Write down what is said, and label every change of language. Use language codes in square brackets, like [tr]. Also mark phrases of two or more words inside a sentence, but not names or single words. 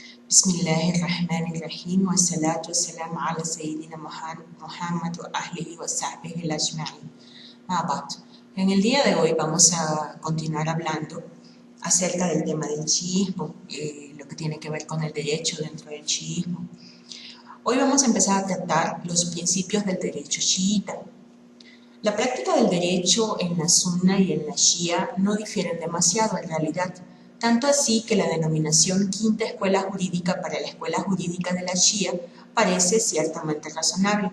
[ar] بسم الله الرحمن الرحيم والصلاة والسلام على سيدنا محمد وأهله وصحبه أجمعين. [es] En el día de hoy vamos a continuar hablando acerca del tema del chiismo, lo que tiene que ver con el derecho dentro del chiismo. Hoy vamos a empezar a tratar los principios del derecho chiita. La práctica del derecho en la sunna y en la shia no difieren demasiado en realidad, tanto así que la denominación quinta escuela jurídica para la escuela jurídica de la shia parece ciertamente razonable.